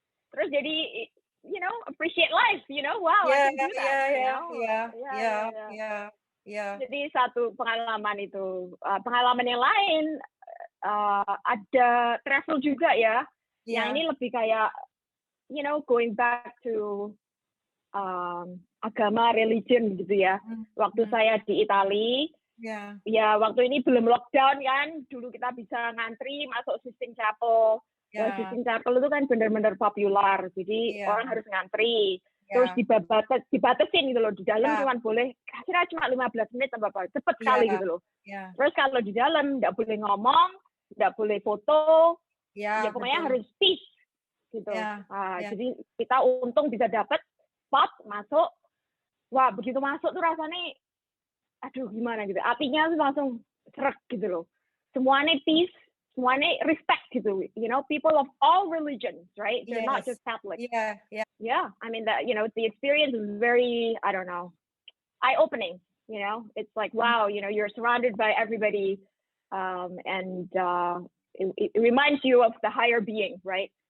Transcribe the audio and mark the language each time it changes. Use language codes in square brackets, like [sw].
[en] Terus jadi, you know, appreciate life, you know, wow, I can do that. Yeah. [id] Jadi satu pengalaman itu. Pengalaman yang lain, ada travel juga ya. Yang ini lebih kayak, you know, going back to agama, religion gitu ya. Waktu saya di Itali, ya waktu ini belum lockdown kan, dulu kita bisa ngantri masuk Sistine Chapel. Sistine Chapel itu kan benar-benar populer, jadi orang harus ngantri. Terus dibatasin gitu loh, di dalam cuma boleh, kira-kira cuma 15 menit atau apa, cepet sekali gitu loh. Terus kalau di dalam nggak boleh ngomong, nggak boleh foto, ya pokoknya harus peace gitu. Jadi kita untung bisa dapat spot masuk. Wah, begitu masuk tuh rasanya, aduh gimana gitu, hatinya tuh langsung serak gitu loh. Semuanya peace, semuanya respect gitu. [en] You know, people of all religions, right? They're not just Catholic. Yeah. I mean, that, you know, the experience is very, I don't know, eye-opening. You know, it's like, wow, you know, you're surrounded by everybody, and it reminds you of the higher being, right?